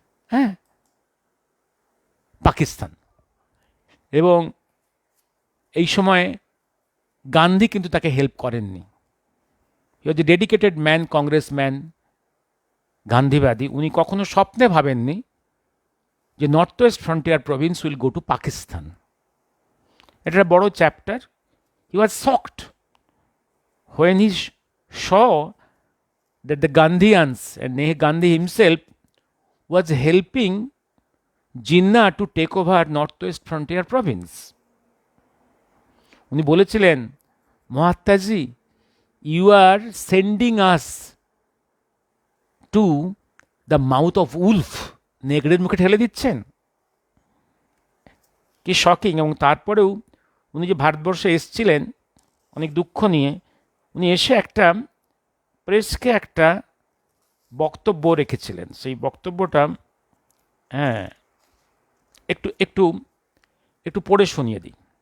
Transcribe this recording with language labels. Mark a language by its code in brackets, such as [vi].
[bn] হ্যাঁ, পাকিস্তান। এবং এই সময় গান্ধী কিন্তু তাকে হেল্প করেননি। [en] He was a dedicated man, congressman, গান্ধীবাদী। [bn] উনি কখনো স্বপ্নে ভাবেননি যে north West frontier Province [en] Will go to Pakistan. [bn] এটা একটা বড় chapter. [en] He was shocked when he saw that the Gandhians and Gandhi himself was helping Jinnah to take over Northwest Frontier Province. [bn] উনি বলেছিলেন, মহাত্মাজি, [en] you are sending us to the mouth of wolf, [bn] নেগড়ের মুখে ঠেলে দিচ্ছেন। কি shocking! এবং তারপরেও উনি যে ভারতবর্ষে এসেছিলেন অনেক দুঃখ নিয়ে, উনি এসে একটা প্রেসকে একটা বক্তব্য রেখেছিলেন। সেই বক্তব্যটা হ্যাঁ একটু একটু একটু পড়ে শুনিয়ে দিই।